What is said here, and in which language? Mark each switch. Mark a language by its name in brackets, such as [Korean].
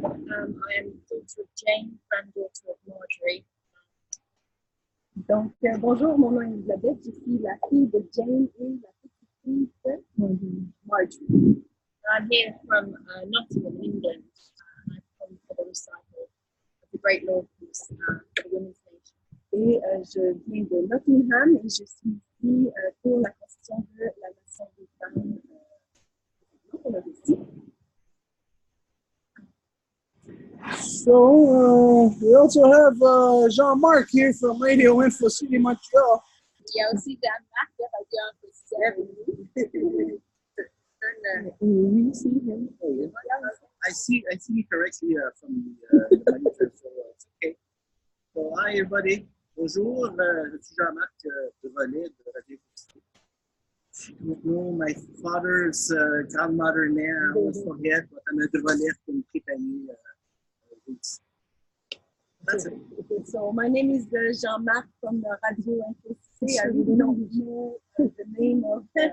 [English] I am daughter of Jane, granddaughter of Marjorie. [French] Donc, bonjour, mon nom est Elisabeth, je suis la fille de Jane et la petite fille de Marjorie. [English] I'm here from Nottingham, England. I've come for the recital of the Great Law Piece for the Women's Nation. [French] Et je viens de Nottingham et je suis ici pour la question de la nation des femmes. On a ici. [English] So we also have Jean-Marc here from Radio Info City, Montreal. [French] Il y a aussi Jean-Marc de Radio Info. [English] We see him. I see you correctly from the monitor, so it's okay. So hi everybody. [French] Bonjour, je suis Jean-Marc de Volet de Radio Info. [English] I don't know, my father's grandmother name, I always forget, but I'm a de Volet from Tripani. That's it. Okay, so my name is Jean-Marc from the Radio Info. I really don't know the name of